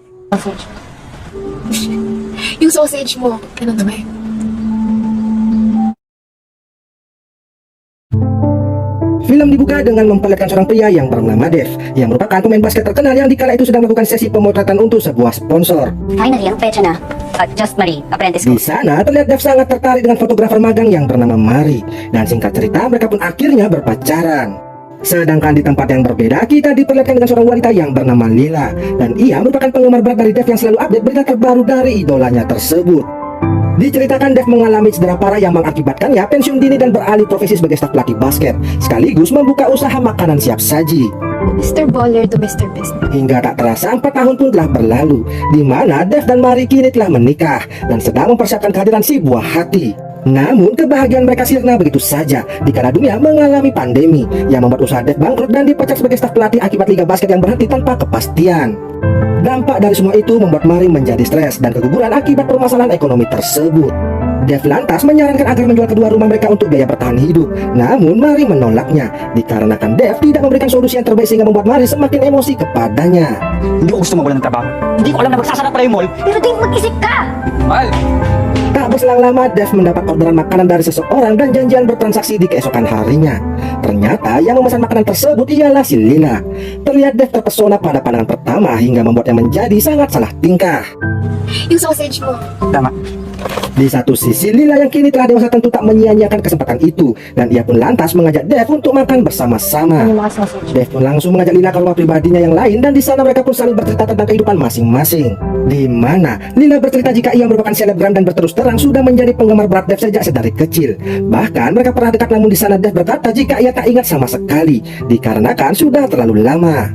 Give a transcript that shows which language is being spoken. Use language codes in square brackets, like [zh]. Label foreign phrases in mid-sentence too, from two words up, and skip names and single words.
[tl] Sausage. Yung sausage mo, ganun naman. [id] Film dibuka dengan memperlihatkan seorang pria yang bernama Dev, yang merupakan pemain basket terkenal yang dikala itu sedang melakukan sesi pemotretan untuk sebuah sponsor. [tl] Finally, ang pecha na. Just Marie, apprentice Di ko. [id] sana terlihat Dev sangat tertarik dengan fotografer magang yang bernama Mari, dan singkat cerita mereka pun akhirnya berpacaran. Sedangkan di tempat yang berbeda, kita diperlihatkan dengan seorang wanita yang bernama Lila, dan ia merupakan penggemar berat dari Dev yang selalu update berita terbaru dari idolanya tersebut. Diceritakan Dev mengalami cedera parah yang mengakibatkannya pensiun dini dan beralih profesi sebagai staf pelatih basket, sekaligus membuka usaha makanan siap saji. [en] Mr. Baller to Mr. Business. [id] Hingga tak terasa 4 tahun pun telah berlalu, di mana Dev dan Mari kini telah menikah dan sedang mempersiapkan kehadiran si buah hati. Namun kebahagiaan mereka sirna begitu saja dikala dunia mengalami pandemi yang membuat usaha Dev bangkrut dan dipecat sebagai staf pelatih akibat liga basket yang berhenti tanpa kepastian. Dampak dari semua itu membuat Mari menjadi stres dan keguguran akibat permasalahan ekonomi tersebut. Dev lantas menyarankan agar menjual kedua rumah mereka untuk biaya bertahan hidup. Namun Mari menolaknya dikarenakan Dev tidak memberikan solusi yang terbaik sehingga membuat Mari semakin emosi kepadanya. [tl] Hindi ko gusto mawalan ng trabaho. Hindi ko alam na magsasara pala yung mall. Pero di mag-isip ka! Mahal! [id] Tak berselang lama, Dev mendapat orderan makanan dari seseorang dan janjian bertransaksi di keesokan harinya. Ternyata yang memesan makanan tersebut ialah si Lila. Terlihat Dev terpesona pada pandangan pertama hingga membuatnya menjadi sangat salah tingkah. [tl] Yung sausage mo. Tama. [id] Di satu sisi, Lila yang kini telah dewasa tentu tak menyia-nyiakan kesempatan itu, dan ia pun lantas mengajak Dev untuk makan bersama-sama. [tl] Ano yung mga sausage? [id] Dev pun langsung mengajak Lila ke rumah pribadinya yang lain, dan di sana mereka pun saling bercerita tentang kehidupan masing-masing. Di mana Lila bercerita jika ia merupakan selebgram dan berterus terang sudah menjadi penggemar berat Dev sejak sedari kecil. Bahkan mereka pernah dekat, namun di sana Dev berkata jika ia tak ingat sama sekali dikarenakan sudah terlalu lama.